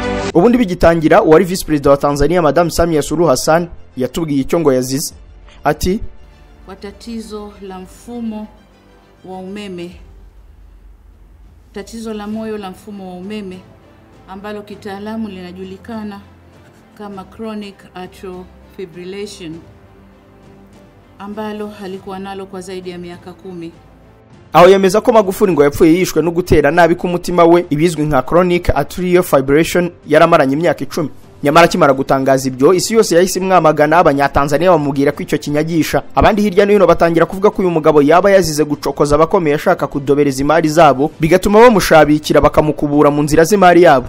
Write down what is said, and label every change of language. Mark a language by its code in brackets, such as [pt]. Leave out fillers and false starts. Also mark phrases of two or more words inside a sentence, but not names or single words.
[rw] ubundi bigitangira uwari vice perezida wa Tanzania Madam Samia Suluhu Hassan yatubwiye icyo ngo yazize. Ati [sw] kwa tatizo la mfumo wa umeme, tatizo la moyo la mfumo wa umeme ambalo kitaalamu linajulikana kama [en] chronic atrial fibrillation, [sw] ambalo halikuwa nalo kwa zaidi ya miaka 10. [rw] aho yemeza ko Magufuli ngo yapfuye yishwe no gutera nabi ku mutima we, ibizwi nka [en] chronic atrial fibrillation, [rw] yaramaranye imyaka 10. Nyamara kimara gutangaza ibyo, isi yose yahise mwamagana, abanyatanzania bamubwira ko icyo kinyagisha. Abandi hirya no hino batangira kuvuga ko uyu mugabo yaba yazize gucokoza abakomeye ashaka kudobereza imari zabo, bigatuma bamushabikira bakamukubura mu nzira z'imari yabo.